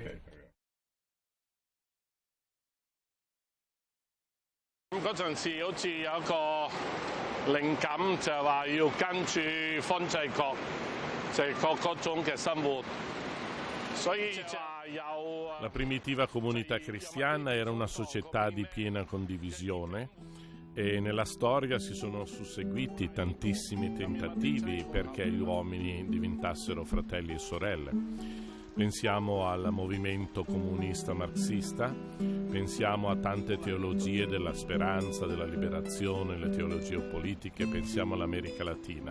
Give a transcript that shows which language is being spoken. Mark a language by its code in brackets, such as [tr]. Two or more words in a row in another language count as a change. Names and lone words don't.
[yue] 咁嗰陣時好似有一個靈感，就係話要跟住方濟各，就係嗰種嘅生活。所以就有。 [it] La primitiva comunità cristiana era una società di piena condivisione e nella storia si sono susseguiti tantissimi tentativi perché gli uomini diventassero fratelli e sorelle. Pensiamo al movimento comunista marxista, pensiamo a tante teologie della speranza, della liberazione, le teologie politiche, pensiamo all'America Latina.